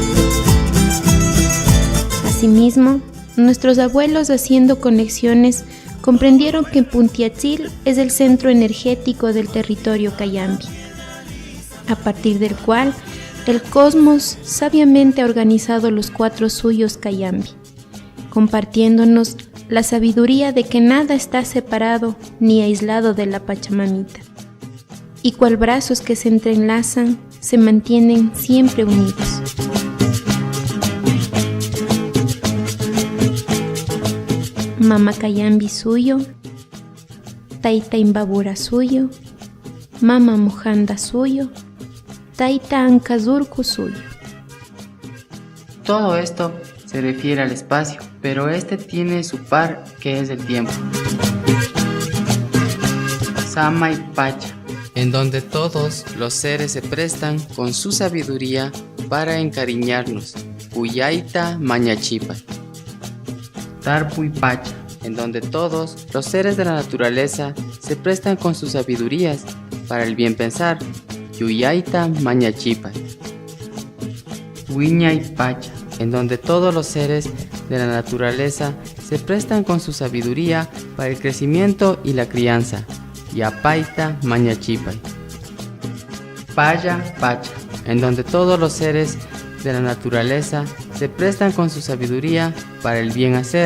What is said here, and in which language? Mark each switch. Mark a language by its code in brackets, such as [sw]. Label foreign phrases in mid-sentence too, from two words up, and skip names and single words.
[es] Asimismo, nuestros abuelos, haciendo conexiones, comprendieron que Puntiatzil es el centro energético del territorio Cayambi, a partir del cual el cosmos sabiamente ha organizado los 4 suyos Cayambi, compartiéndonos la sabiduría de que nada está separado ni aislado de la Pachamamita, y cual brazos que se entrelazan se mantienen siempre unidos. [qu] Mama Cayambi suyo, Taita Imbabura suyo, Mama Mojanda suyo, Taita Ancazurco suyo. [es] Todo esto se refiere al espacio, pero este tiene su par, que es el tiempo. Sama y Pacha, en donde todos los seres se prestan con su sabiduría para encariñarnos. [qu] Puyaita Mañachipa. [es] Tarpu y Pacha, en donde todos los seres de la naturaleza se prestan con sus sabidurías para el bien pensar. [qu] Yuyaita Mañachipa. [es] Huiña y Pacha, en donde todos los seres de la naturaleza se prestan con su sabiduría para el crecimiento y la crianza. [qu] Yapaita Mañachipa. [es] Paya Pacha, en donde todos los seres de la naturaleza se prestan con su sabiduría para el bien hacer.